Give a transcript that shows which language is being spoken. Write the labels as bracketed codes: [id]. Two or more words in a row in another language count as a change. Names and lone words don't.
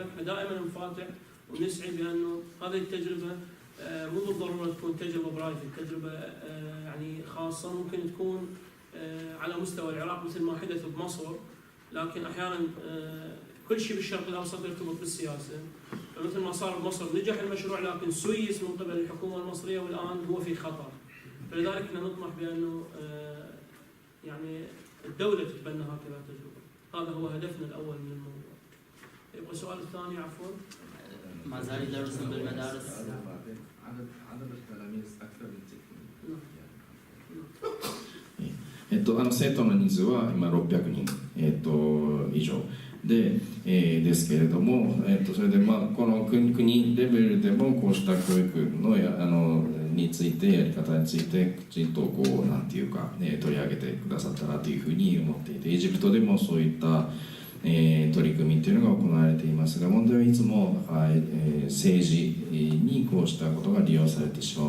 [ar] احنا دائما نفاتح ونسعي بأنه هذه التجربة مو بالضرورة تكون تجربة برايفت، تجربة يعني خاصة، ممكن تكون على مستوى العراق مثل ما حدث بمصر، لكن أحيانا كل شيء بالشرق الأوسط يرتبط بالسياسة، فمثل ما صار بمصر نجح المشروع لكن سيس من قبل الحكومة المصرية والآن هو في خطر، فلذلك احنا نطمح بأنه يعني الدولة تتبنى هكذا تجربة، هذا هو هدفنا الأول من الموضوع. يبقى السؤال الثاني عفوا. ما زال يدرسون بالمدارس؟ عدد التلاميذ أكثر من [ja] 生徒の人数は今600人、以上で、ですけれども、それでこの国レベルでもこうした教育のについてやり方についてきちんとなんていうか、取り上げてくださったらというふうに思っていて、エジプトでもそういった取り組みというのが行われていますが、問題はいつも、政治にこうしたことが利用されてしまう。